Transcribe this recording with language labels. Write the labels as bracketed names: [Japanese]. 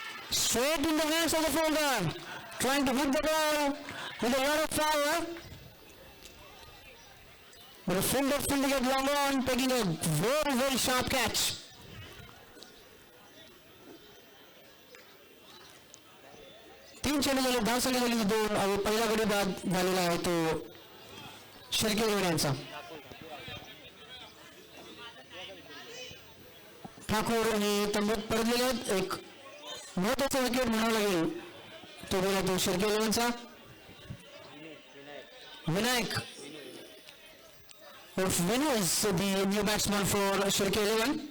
[English] Straight in the hands of the fielder. Trying to hit the ball with a lot of power. But the fielder fielding it long on, taking a very, very sharp catch. [Marathi] तीन चेंडू झाले, 10 चेंडू झाले, 2 आणि पहिला गडी बाद झालेला आहे तो शिर्के यांचा. ठाकूर हे तंबूत परतलेले आहेत. एक महत्वाचा विकेट म्हणावं लागेल तो गेला तो Shirke 11चा. [English] Vinayak of Vinu is the new batsman for Shirke 11.